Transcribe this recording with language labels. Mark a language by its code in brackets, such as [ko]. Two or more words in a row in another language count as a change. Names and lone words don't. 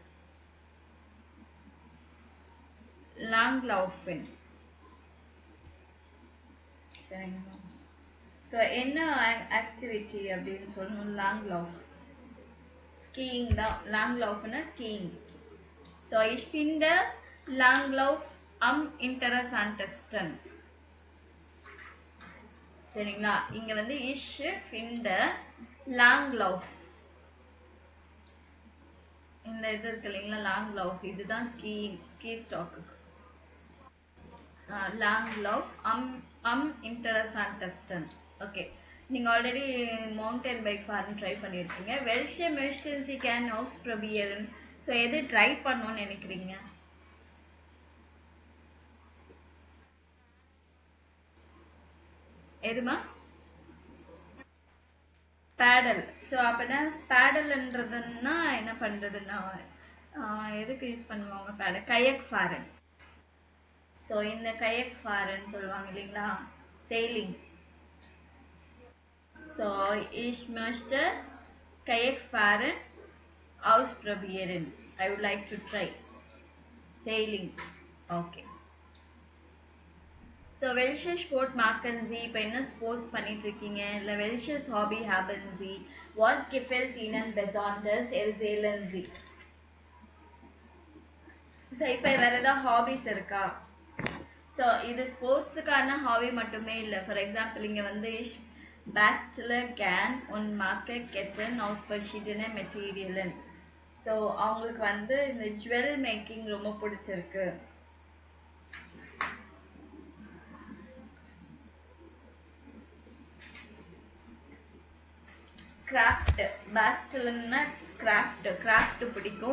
[ta] லாங் லவுஃபின். சரிங்களா? ஸோ என்ன ஆக்டிவிட்டி அப்படின்னு சொல்லணும்? லாங் லவுஃப், ஸ்கீயிங் தான். லாங் லவுஃப்னா ஸ்கீயிங். [de] ஸோ ich finde Langlauf am interessantesten. [ta] சரிங்களா? இங்க வந்து [de] ich finde Langlauf, [ta] இந்த இது இருக்கு இல்லைங்களா, லாங் லவுஃப், இதுதான் ஸ்கீ ஸ்டாக்கு. [de] Langlauf am interessantesten. [ta] ஓகே, நீங்க ஆல்ரெடி [en] mountain bike [ta] ஃபார்ம் ட்ரை பண்ணியிருக்கீங்க. [de] welche möchten Sie gern ausprobieren? [ta] ஸோ எது ட்ரை பண்ணணும்னு நினைக்கிறீங்க? எதுமா? பேடல். ஸோ அப்படின்னா பேடல்ன்றதுன்னா என்ன பண்ணுறதுன்னா, எதுக்கு யூஸ் பண்ணுவாங்க பேடல்? [de] Kajak fahren. [ta] ஸோ இந்த [de] Kajak fahren [ta] சொல்லுவாங்க இல்லைங்களா, செயிலிங். [de] ஸோ ich möchte kayak fahren ausprobieren. [en] I would like to try sailing. Okay. [de] ஸோ welche Sport machen Sie? [ta] இப்போ என்ன ஸ்போர்ட்ஸ் பண்ணிட்டு இருக்கீங்க, இல்லை [de] welches Hobby haben Sie? Was gefällt Ihnen besonders erzählen Sie? [ta] ஸோ இப்போ வேற ஏதாவது ஹாபிஸ் இருக்கா? ஸோ இது ஸ்போர்ட்ஸுக்கான ஹாபி மட்டுமே இல்லை. [en] for example [ta] இங்கே வந்து [de] bastle gern und mache Ketten aus verschiedenen Materialien. [ta] ஸோ அவங்களுக்கு வந்து இந்த [en] jewel making [ta] ரொம்ப பிடிச்சிருக்கு. கிராஃப்ட், பேஸ்டல்னா கிராஃப்ட் பிடிக்கும்.